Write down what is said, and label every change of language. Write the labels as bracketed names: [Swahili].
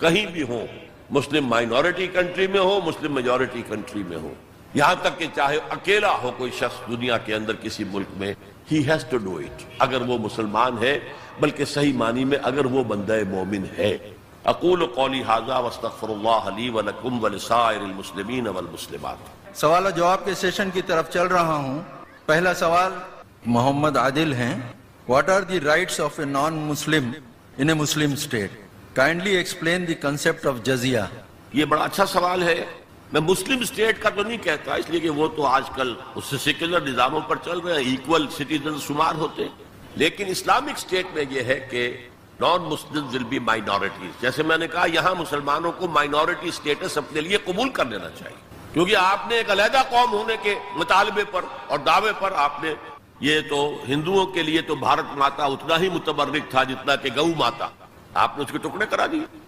[Urdu] کہیں بھی ہو، مسلم minority country میں ہو، مسلم میجورٹی کنٹری میں ہو، یہاں تک کہ چاہے اکیلا ہو کوئی شخص دنیا کے اندر کسی ملک میں، [English] he has to do it، [Urdu] اگر وہ مسلمان ہے، بلکہ صحیح معنی میں اگر وہ بندہ مومن ہے. [Arabic] اقول قولی ھذا واستغفر اللہ لی ولکم ولسائر المسلمین والمسلمات. [Urdu] سوال و جواب کے سیشن کی طرف چل رہا ہوں. پہلا سوال محمد عادل ہیں. [English] What are the rights of a non-Muslim in a Muslim state? Kindly explain the concept of jizya. [Urdu] یہ بڑا اچھا سوال ہے. میں مسلم اسٹیٹ کا تو نہیں کہتا، اس لیے کہ وہ تو آج کل اس سے سیکولر نظاموں پر چل رہے ہیں، ایکول سٹیزن شمار ہوتے ہیں. لیکن اسلامک اسٹیٹ میں یہ ہے کہ [English] Non Muslim will be minorities. [Urdu] جیسے میں نے کہا، یہاں مسلمانوں کو مائنورٹی اسٹیٹس اپنے لیے قبول کر لینا چاہیے، کیونکہ آپ نے ایک علیحدہ قوم ہونے کے مطالبے پر اور دعوے پر آپ نے، یہ تو ہندوؤں کے لیے تو بھارت ماتا اتنا ہی متبرک تھا جتنا کہ گو ماتا، آپ نے اس کے ٹکڑے کرا دیے.